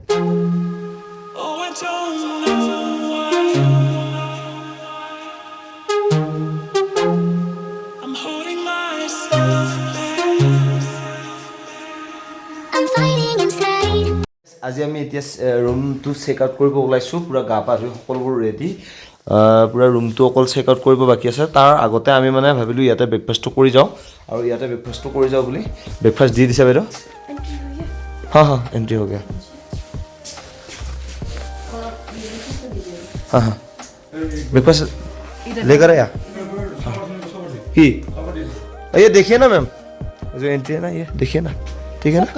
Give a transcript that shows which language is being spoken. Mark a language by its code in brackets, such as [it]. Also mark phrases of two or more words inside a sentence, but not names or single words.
[as] আজি আমি এতিয়া ৰুমটো [en] check out [as] কৰিব ওলাইছোঁ পূৰা গা পা ধুই সকলোবোৰ ৰেডি পূৰা ৰুমটো অকল [en] check out [as] কৰিব বাকী আছে তাৰ আগতে আমি মানে ভাবিলোঁ ইয়াতে ব্ৰেকফাষ্টটো কৰি যাওঁ আৰু ইয়াতে ব্ৰেকফাষ্টটো কৰি যাওঁ বুলি ব্ৰেকফাষ্ট দি দিছে বাইদেউ [hi] हाँ हाँ एंट्री हो गया हाँ हाँ ब्रेकफास्ट लेकर आया ही ये देखिए ना मैम जो एंट्री है ना ये देखिए ना ठीक है ना